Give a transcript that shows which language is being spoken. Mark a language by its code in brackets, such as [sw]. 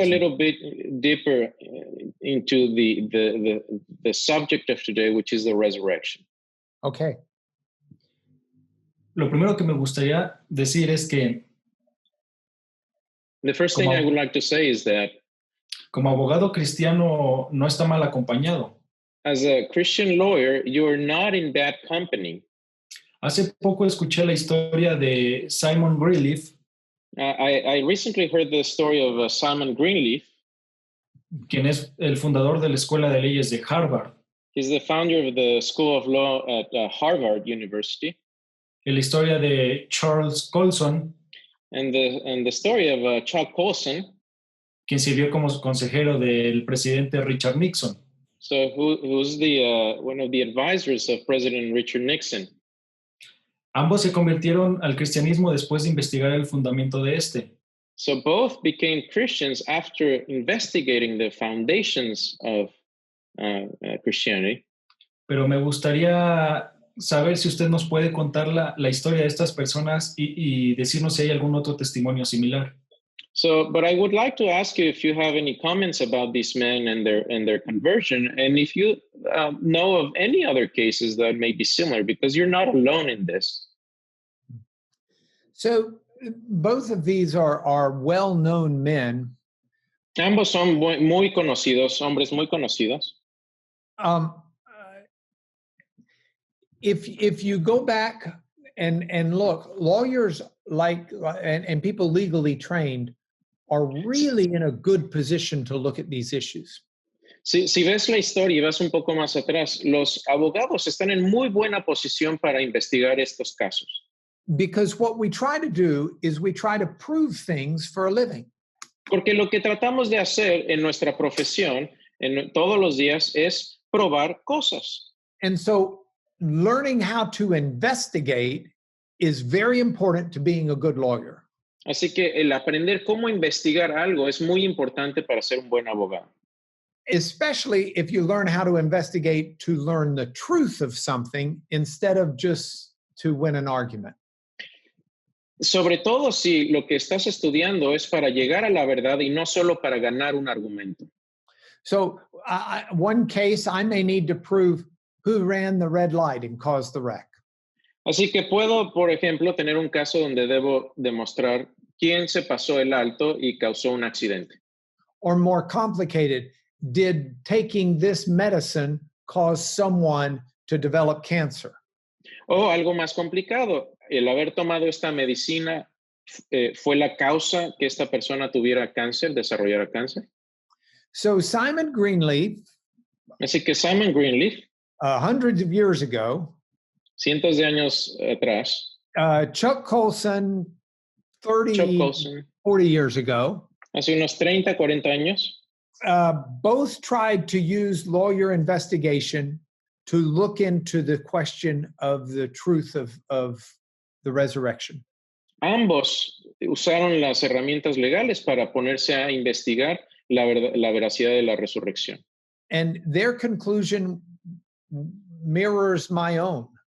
[en] Let's go a little bit deeper into the subject of today, which is the resurrection. Okay. [es] Lo primero que me gustaría decir es que [en] the first thing I would like to say is that [es] como abogado cristiano no está mal acompañado. [en] As a Christian lawyer, you're not in bad company. [es] Hace poco escuché la historia de Simon Greenleaf. [en] I recently heard the story of Simon Greenleaf. [es] Quien es el fundador de la Escuela de Leyes de Harvard. [en] He's the founder of the School of Law at Harvard University. [es] La historia de Charles Colson. [en] And the story of Chuck Colson. [es] Quien sirvió como consejero del presidente Richard Nixon. [en] So who's one of the advisors of President Richard Nixon. [es] Ambos se convirtieron al cristianismo después de investigar el fundamento de este. [en] So both became Christians after investigating the foundations of Christianity. [es] Pero me gustaría saber si usted nos puede contar la historia de estas personas y decirnos si hay algún otro testimonio similar. [en] But I would like to ask you if you have any comments about these men and their conversion, and if you know of any other cases that may be similar, because you're not alone in this. So both of these are well-known men. [es] Ambos son muy conocidos, hombres muy conocidos. [en] If you go back and look, lawyers and people legally trained are really in a good position to look at these issues. [es] Si ves la historia y vas un poco más atrás, los abogados están en muy buena posición para investigar estos casos. [en] Because what we try to do is we try to prove things for a living. [es] Porque lo que tratamos de hacer en nuestra profesión, en todos los días, es probar cosas. [en] And so learning how to investigate is very important to being a good lawyer. [es] Así que el aprender cómo investigar algo es muy importante para ser un buen abogado. [en] Especially if you learn how to investigate to learn the truth of something instead of just to win an argument. [es] Sobre todo si lo que estás estudiando es para llegar a la verdad y no solo para ganar un argumento. [en] So one case, I may need to prove who ran the red light and caused the wreck. [es] Así que puedo, por ejemplo, tener un caso donde debo demostrar quién se pasó el alto y causó un accidente. [en] Or more complicated, did taking this medicine cause someone to develop cancer? [es] O algo más complicado, el haber tomado esta medicina fue la causa que esta persona tuviera cáncer, desarrollara cáncer. [en] So Simon Greenleaf, [es] Así que Simon Greenleaf, [en] hundreds of years ago, [es] cientos de años atrás, [en] Chuck Colson, [es] Chuck Colson, [en] 40 years ago, [es] hace unos 30, 40 años, [en] both tried to use lawyer investigation to look into the question of the truth of the resurrection. [es] Ambos usaron las herramientas legales para ponerse a investigar la veracidad de la resurrección. [en] And their conclusion mirrors my own.